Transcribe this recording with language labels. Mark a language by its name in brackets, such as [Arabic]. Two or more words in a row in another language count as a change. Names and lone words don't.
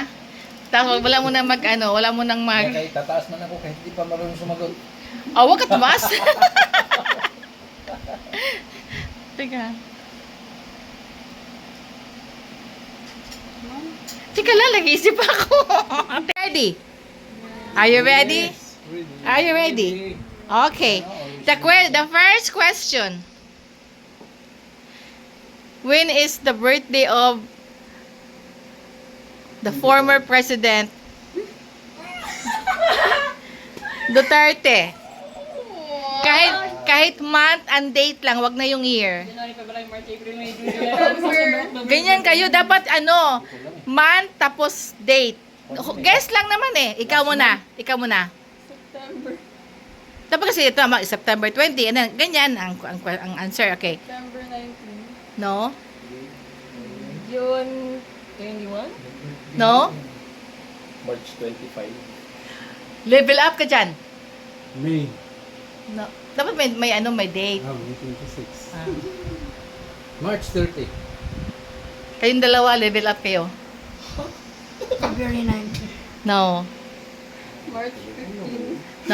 [Filipino] Tapos wala mo nang wala mo nang Kaya tataas man ako kahit hindi pa marunong sumagot. Oh, wag ka tumas. Teka. Teka lang, nag-iisip ako. [English] Ready? Are you ready? Are you ready? Okay. The first question. When is the birthday of the former president Duterte? [Filipino] Kahit [English] month and date [Filipino] lang, wag na yung year. [English] January, February, March, April, May, June, July. [Filipino] Ganyan kayo, dapat month tapos date. Guess lang naman eh. Ikaw muna. September. Dapat kasi ito, September 20. Ganyan ang answer. Okay. September 19. No? June 21. No? March 25. [English] Level up [Filipino] ka dyan. May. No. Dapat may date. May 26. Ah. March 30. Kayong dalawa, [English] level up [Filipino] kayo. February 19. No. March 15.